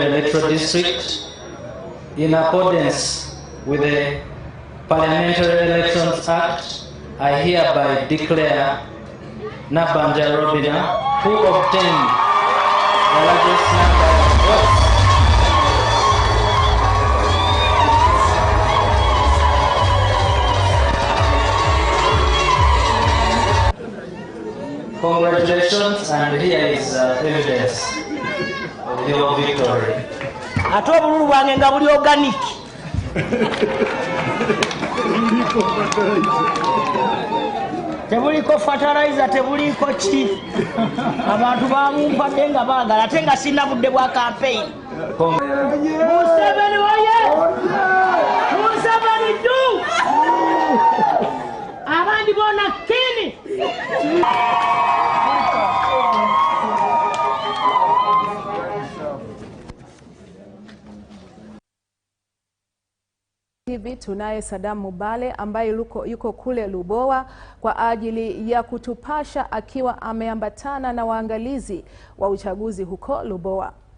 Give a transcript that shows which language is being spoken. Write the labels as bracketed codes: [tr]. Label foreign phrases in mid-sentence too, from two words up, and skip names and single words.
[en] Electoral District, in accordance with the Parliamentary Elections Act, I hereby declare Nabanja Robina, who obtained the largest number of votes, congratulations, and here is evidence of your victory. [lg] Ate obululu bwange nga buli organic. Tebuliko fertilizer, tebuliko ki. Abantu bamumpadde nga baagala ate nga sina budde bwa campaign. Museveni oye! Museveni du! Abandi bona kini! [sw] Hivi tunaye Saddam Mubale ambaye yuko kule Lubowa kwa ajili ya kutupasha akiwa ameambatana na waangalizi wa uchaguzi huko Lubowa.